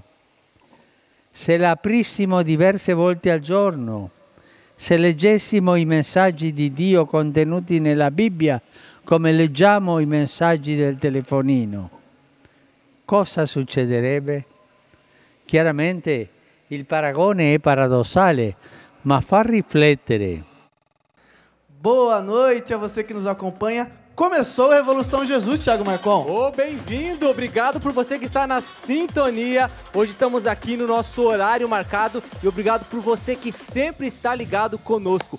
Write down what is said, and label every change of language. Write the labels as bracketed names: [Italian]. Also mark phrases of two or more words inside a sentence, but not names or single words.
[Italian] Se la aprissimo diverse volte al giorno, se leggessimo i messaggi di Dio contenuti nella Bibbia come leggiamo i messaggi del telefonino, cosa succederebbe? Chiaramente il paragone è paradossale, ma fa riflettere. [Portuguese] Boa noite a você que nos acompanha. Começou a Revolução Jesus, Thiago Marcon. Bem-vindo, obrigado por você que está na sintonia. Hoje estamos aqui no nosso horário marcado e obrigado por você que sempre está ligado conosco.